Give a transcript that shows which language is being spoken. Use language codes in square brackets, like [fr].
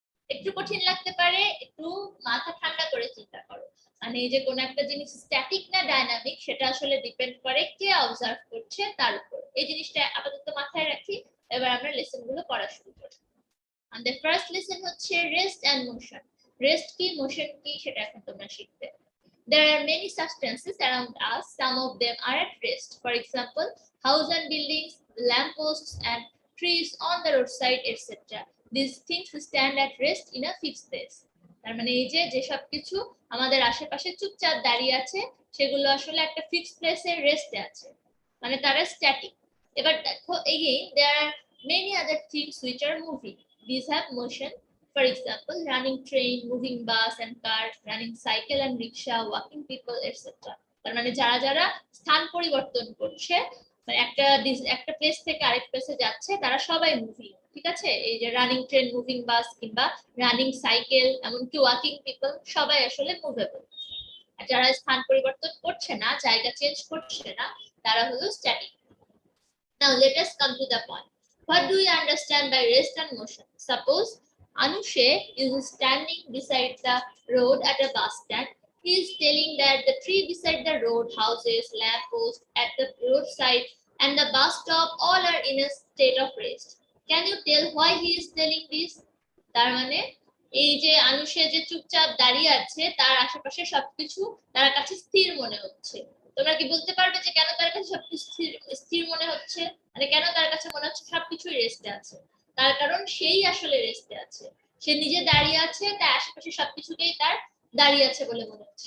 [bn] একটু কঠিন লাগতে পারে, একটু মাথা ঠান্ডা করে চিন্তা করো। মানে এই যে কোন একটা জিনিস স্ট্যাটিক না ডাইনামিক সেটা আসলে ডিপেন্ড করে কে অবজার্ভ করছে তার উপর। এই জিনিসটা আপাতত মাথায় রাখি। এবার আমরা লেসন গুলো পড়া শুরু করি। আমাদের ফার্স্ট লেসন হচ্ছে রেস্ট এন্ড মোশন। রেস্ট কি, মোশন কি, সেটা এখন তোমরা শিখবে। [en] There are many substances around us. Some of them are at rest. For example, houses and buildings, lampposts and trees on the roadside, etc. These things stand at rest in a fixed place. [bn] তার মানে এই যে যেসব কিছু আমাদের আশেপাশে চুপচাপ দাঁড়িয়ে আছে সেগুলো আসলে একটা ফিক্সড প্লেসে রেস্টে আছে, মানে তারা স্ট্যাটিক। এবার দেখো [en] again there are many other things which are moving. These have motion. For example, running train, moving bus and car, running cycle and rickshaw, walking people, etc. [bn] তার মানে যারা যারা স্থান পরিবর্তন করছে, মানে একটা প্লেস থেকে আরেক প্লেসে যাচ্ছে, তারা সবাই মুভিং, ঠিক আছে? এই যে রানিং ট্রেন, মুভিং বাস কিংবা রানিং সাইকেল, এমনকি ওয়াকিং পিপল, সবাই আসলে মুভেবল। আর যারা স্থান পরিবর্তন করছে না, জায়গা চেঞ্জ করছে না, তারা হলো static. [en] Now let us come to the point. What do you understand by rest and motion? Suppose Anushe is standing beside the road at a bus stand. He is telling that the tree beside the road, houses, lampposts at the roadside, and the bus stop all are in a state of rest. Can you tell why he is telling this? [bn] তার মানে এই যে আনুষে যে চুপচাপ দাঁড়িয়ে আছে তার আশেপাশে সবকিছু তার কাছে স্থির মনে হচ্ছে, তোমরা কি বলতে পারবে যে কেন তার কাছে সবকিছু স্থির মনে হচ্ছে, মানে কেন তার কাছে মনে হচ্ছে সবকিছুই রেস্টে আছে? তার কারণ সেই আসলে রেস্টে আছে। সে নিজে দাঁড়িয়ে আছে, তার আশেপাশে সবকিছুকেই তার দাঁড়িয়ে আছে বলে মনে হচ্ছে।